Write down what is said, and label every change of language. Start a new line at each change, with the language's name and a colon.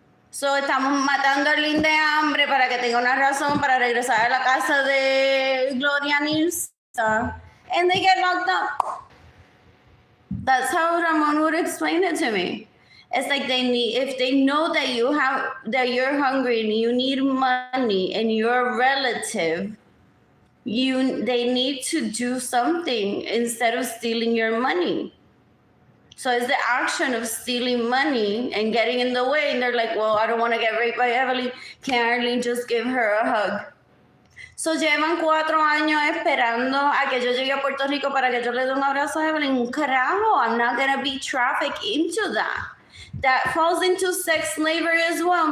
English: So
Spanish: estamos matando a Arlene de hambre para que tenga una razón para regresar a la casa de Gloria Nilsa.
English: And they get locked up. That's how Ramon would explain it to me. It's like they need, if they know that you're hungry and you need money and you're a relative, they need to do something instead of stealing your money. So it's the action of stealing money and getting in the way. And they're like, well, I don't want to get raped by Evelyn. Can Arlene just give her a hug? So
Spanish: llevan 4 años esperando a que yo llegue a Puerto Rico para que yo le dé un abrazo a Evelyn. Un carajo,
English: I'm not going to be trafficked into that. That falls into sex slavery as well.